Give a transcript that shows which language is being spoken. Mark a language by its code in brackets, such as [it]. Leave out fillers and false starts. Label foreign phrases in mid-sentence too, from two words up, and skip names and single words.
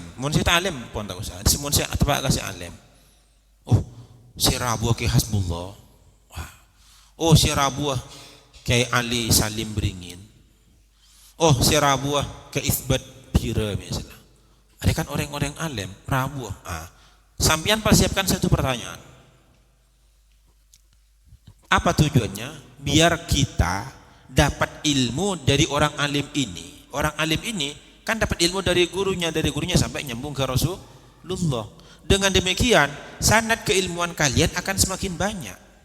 [bjn] Mun saya alim pun tak usah. Mun saya tepak kasih alim. [id] Oh, si Rabu ke Hasbullah. Wah. Oh, si Rabu ke Ali Salim Beringin. Oh, si Rabu ke Isbat Pira misalnya. Ada kan orang-orang alim, Rabu. Sampian persiapkan satu pertanyaan. Apa tujuannya? Biar kita dapat ilmu dari orang alim ini. Orang alim ini kan dapat ilmu dari gurunya sampai nyambung ke Rasulullah. Dengan demikian, sanad keilmuan kalian akan semakin banyak.